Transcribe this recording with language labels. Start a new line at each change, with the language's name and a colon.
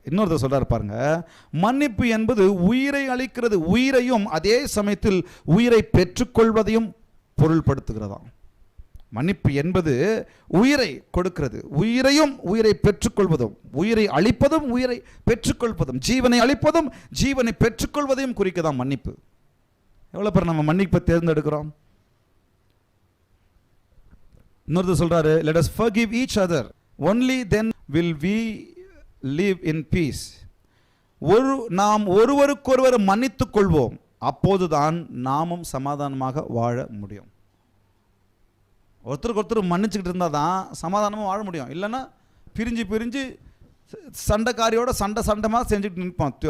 Tamil: இன்னொருத்தர் சொல்கிறாரு பாருங்க, மன்னிப்பு என்பது உயிரை அளிக்கிறது, உயிரையும் அதே சமயத்தில் உயிரை பெற்றுக்கொள்வதையும் பொருள்படுத்துகிறதாம். மன்னிப்பு என்பது உயிரை கொடுக்கிறது, உயிரையும் உயிரை பெற்றுக்கொள்வதும், உயிரை அளிப்பதும் உயிரை பெற்றுக்கொள்வதும், ஜீவனை அளிப்பதும் ஜீவனை பெற்றுக்கொள்வதையும் குறிக்கதான் மன்னிப்பு. எவ்வளோ பேர் நம்ம மன்னிப்பை தேர்ந்தெடுக்கிறோம்? இன்னொருத்தர் சொல்றாரு,
English: let us forgive each other, only then will we live in peace.
Tamil: நாம் ஒருவருக்கொருவர் மன்னித்துக் கொள்வோம், அப்போதுதான் நாமும் சமாதானமாக வாழ முடியும். ஒருத்தருக்கு ஒருத்தர் மன்னிச்சுக்கிட்டு இருந்தால் தான் சமாதானமாக வாழ முடியும். இல்லைன்னா பிரிஞ்சு சண்டைக்காரியோட சண்டைமாக செஞ்சுக்கிட்டு நிற்போம்.